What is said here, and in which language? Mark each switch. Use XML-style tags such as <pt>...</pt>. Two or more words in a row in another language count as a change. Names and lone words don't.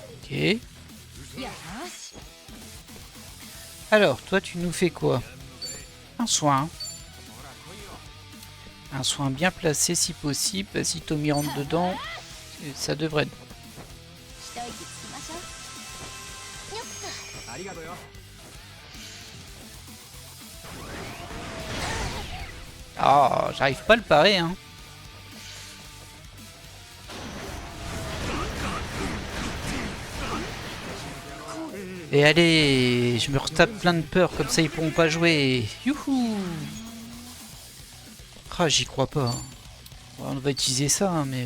<fr>Ok.</fr> <ja>よし</ja> <fr>Alors, toi, tu nous fais quoi? Un soin. Un soin bien placé si possible. Si Tommy rentre dedans, ça devrait être bon.</fr> <ja>一息つきましょうよっとありがとうよ</ja> <fr>Ah, j'arrive pas à le parer, hein. Et allez, je me retape plein de peur, comme ça ils pourront pas jouer. Youhou! Ah, j'y crois pas. Ouais, on va utiliser ça, hein, mais...</fr>